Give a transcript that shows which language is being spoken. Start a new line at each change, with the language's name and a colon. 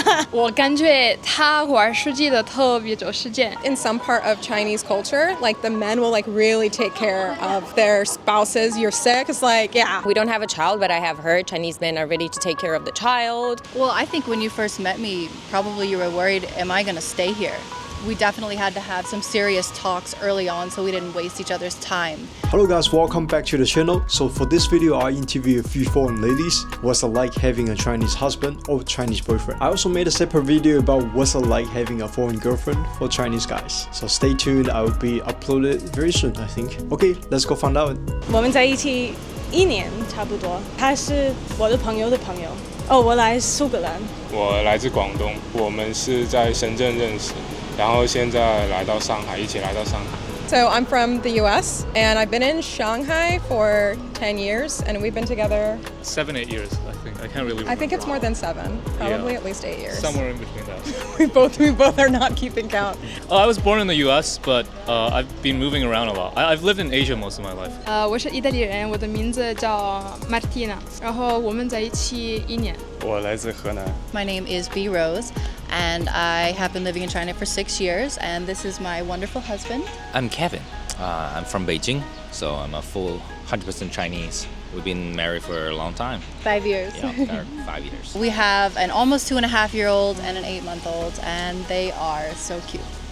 Chinese: 我感觉他玩手机的特别找时间。
English: In some part of Chinese culture, like the men will like really take care of their spouses. You're sick, it's like, yeah. We don't have a child, but I have heard Chinese men are ready to take care of the child. Well, I think when you first met me, probably you were worried, am I going to stay here? We definitely had to have some serious talks early on so we didn't waste each other's time. Hello guys, welcome back to the channel. So for this video, I interview a few foreign ladies. What's it like having a Chinese husband or Chinese boyfriend? I also made a separate video about what's it like having a foreign girlfriend for Chinese guys. So stay tuned, I will be uploaded very soon, I think. Okay, let's go find out.
Chinese: 我们在一起1年差不多，他是我的朋友的朋友。哦，我来苏格兰。我来自广东，我们是在深圳认识，然后现在来到上海，一起来到上海。
English: So I'm from the US and I've been in Shanghai for 10 years and we've been together 7, 8 years, I think. I can't really remember. I think it's more than 7, probably at least 8 years. Somewhere in between that. We both are not keeping count. I was born in the US, but I've been moving around a lot. I've lived in Asia most of my life.
Chinese: 我是意大利人，我的名字叫 Martina， 然后我们在一起1年。我来自河南。
English: My name is B. Rose, and I have been living in China for 6 years, and this is my wonderful husband. I'm Kevin. I'm from Beijing, so I'm a full 100% Chinese. We've been married for a long time. 5 years. Yeah, 5 years. We have an almost 2.5-year-old and an 8-month-old, and they are so cute.